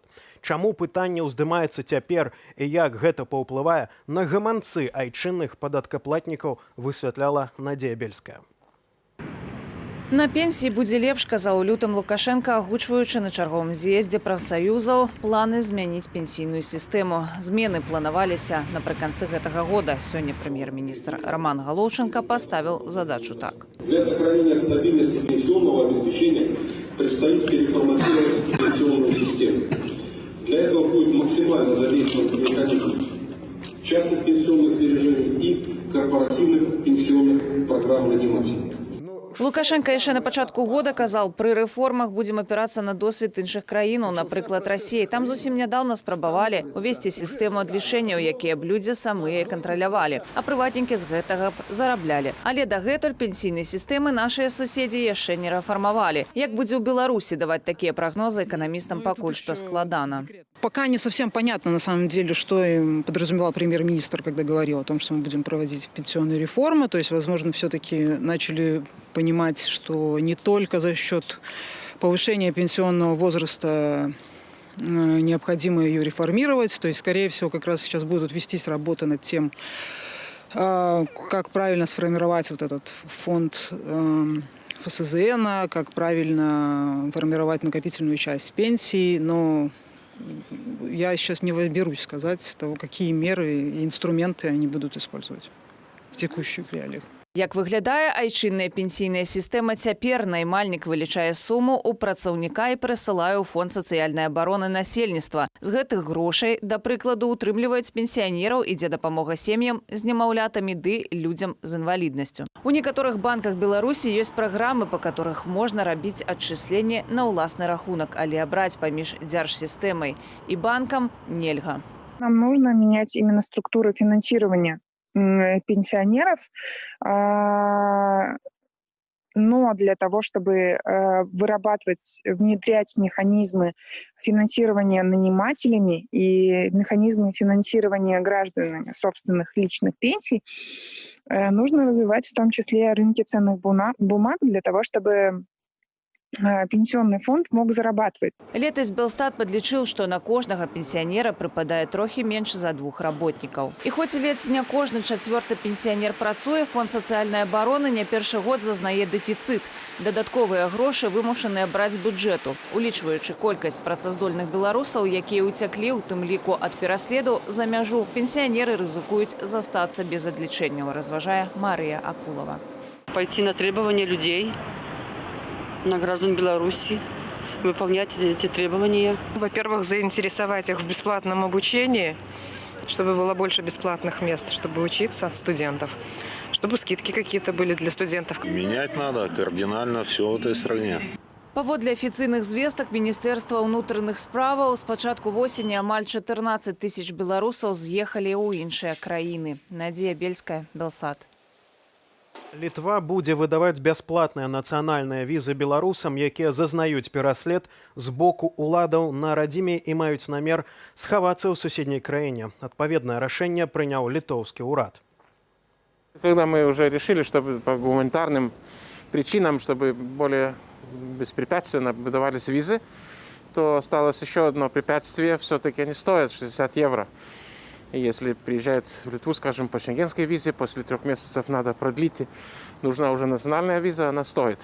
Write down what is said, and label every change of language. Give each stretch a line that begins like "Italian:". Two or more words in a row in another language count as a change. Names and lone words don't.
Belarusian: Чаму пытанне ўздымаецца цяпер і як гэта паўплывае на гаманцы айчынных падаткаплатнікаў, высвятляла Надзея Бельская. На пенсіі будзе лепш, казаў у лютым Лукашенко, агучваючы на чарговым з'ездзе прафсаюзаў планы змяніць пенсійную сістэму. Змены планаваліся напрыканцы гэтага года. Сёння прэм'ер-міністр Роман Галоўчанка
Russian: поставил задачу так. Для сохранения стабильности пенсионного обеспечения предстоит переформатировать пенсионную систему. Для этого будет максимально задействован механизм частных пенсионных сбережений и корпоративных пенсионных программ нанимателей.
Belarusian: Лукашенко яшчэ на пачатку года казаў, пры рэформах будзем апірацца на досвед іншых краінаў, напрыклад, Расіі. Там зусім нядаўна спрабавалі увесці сістэму адлічэнняў, якія б людзі самыя кантралявалі, а прыватнікі з гэтага б зараблялі. Але дагэтуль пенсійнай сістэмы нашыя суседзі яшчэ не рэфармавалі. Як будзе ў Беларусі, даваць такія прагнозы эканамістам пакуль што складана.
Russian: Пока не совсем понятно, на самом деле, что им подразумевал премьер-министр, когда говорил о том, что мы будем проводить пенсионные реформы. То есть, возможно, все-таки начали понимать, что не только за счет повышения пенсионного возраста необходимо ее реформировать. То есть, скорее всего, как раз сейчас будут вестись работы над тем, как правильно сформировать вот этот фонд ФСЗН, как правильно формировать накопительную часть пенсии. Но я сейчас не берусь сказать того, какие меры и инструменты они будут использовать в текущих реалиях.
Belarusian: Як выглядае айчынная пенсійная сістэма цяпер, наймальнік вылічае суму ў працаўніка і прысылае ў фонд сацыяльнай абароны насельніцтва. З гэтых грошай, да прыкладу, утрымліваюць пенсіянераў, ідзе дапамога сем'ям з немаўлятамі ды людзям з інваліднасцю. У некаторых банках Беларусі ёсць праграмы, па которых можна рабіць адчысленне на ўласны рахунак, але абраць паміж дзяржсістэмай і банкам нельга.
Russian: Нам нужно менять именно структуру финансирования пенсионеров, но для того, чтобы внедрять механизмы финансирования нанимателями и механизмы финансирования гражданами собственных личных пенсий, нужно развивать в том числе рынки ценных бумаг для того, чтобы пенсионный фонд мог зарабатывать.
Belarusian: Летась Белстат подлічыў, што на кожнага пенсіянера прыпадае трохі менш за 2 работнікаў. І хоць ледзь не кожны 4-ы пенсіянер працуе, фонд сацыяльнай абароны не першы год зазнае дэфіцыт. Дадатковыя грошы вымушаныя браць з бюджэту. Улічваючы колькасць працаздольных беларусаў, якія ўцяклі, у тым ліку ад пераследу за мяжу, пенсіянеры рызыкуюць застацца без адлічэнняў, разважае Марыя Акулова.
Russian: Пойти на требования людей, на граждан Беларуси, выполнять эти требования. Во-первых, заинтересовать их в бесплатном обучении, чтобы было больше бесплатных мест, чтобы учиться студентов, чтобы скидки какие-то были для студентов. Менять надо кардинально все в этой стране.
Belarusian: Паводле афіцыйных звестак Міністэрства ўнутраных справаў з пачатку восені амаль 14 тысяч беларусаў з'ехалі ў іншыя краіны. Надзея Бельская, Белсат. Літва будзе выдаваць бясплатныя нацыянальныя візы беларусам, якія зазнаюць пераслед з боку уладаў на радзіме і маюць намер схавацца ў суседняй краіне. Адпаведнае рашэнне прыняў літоўскі ўрад.
Russian: Когда мы уже решили, чтобы по гуманитарным причинам, чтобы более беспрепятственно выдавались визы, то осталось еще одно препятствие. Все-таки они стоят 60 евро. И если приезжают в Литву, скажем, по шенгенской визе, после 3 месяцев надо продлить, нужна уже национальная виза, она стоит.